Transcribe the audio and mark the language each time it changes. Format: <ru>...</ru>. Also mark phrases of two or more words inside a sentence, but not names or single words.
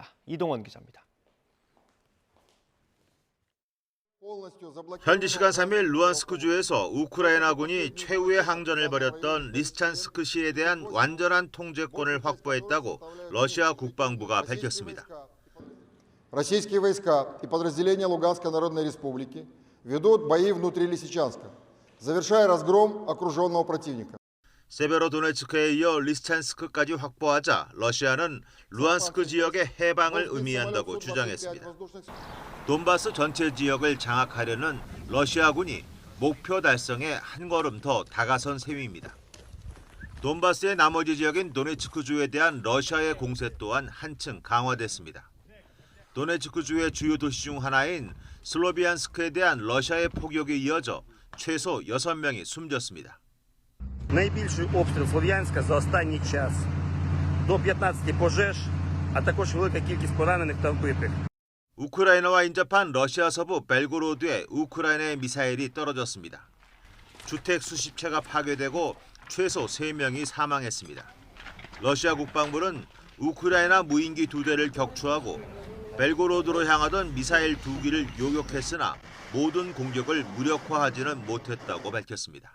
<ko>이동원 기자입니다. 현지 시간 3일 루안스크주에서 우크라이나군이 최후의 항전을 벌였던 리스찬스크시에 대한 완전한 통제권을 확보했다고 러시아 국방부가 밝혔습니다.</ko> <ru>Российские войска и подразделения Луганской Народной Республики ведут бои внутри Лисичанска, завершая разгром окруженного противника.</ru> <ko>세베로도네츠크에 이어 리스찬스크까지 확보하자 러시아는 루안스크 지역의 해방을 의미한다고 주장했습니다. 돈바스 전체 지역을 장악하려는 러시아군이 목표 달성에 한 걸음 더 다가선 셈입니다. 돈바스의 나머지 지역인 도네츠크주에 대한 러시아의 공세 또한 한층 강화됐습니다. 도네츠크주의 주요 도시 중 하나인 슬로비안스크에 대한 러시아의 폭격이 이어져 최소 6명이 숨졌습니다.</ko> <uk>Найбільший обстріл Слов'янська за останній час. До 15 пожеж, а також велика кількість поранених та вбитих.</uk> <ko>우크라이나와 인접한 러시아 서부 벨고로드에 우크라이나의 미사일이 떨어졌습니다. 주택 수십 채가 파괴되고 최소 3명이 사망했습니다. 러시아 국방부는 우크라이나 무인기 2대를 격추하고 벨고로드로 향하던 미사일 2기를 요격했으나 모든 공격을 무력화하지는 못했다고 밝혔습니다.</ko>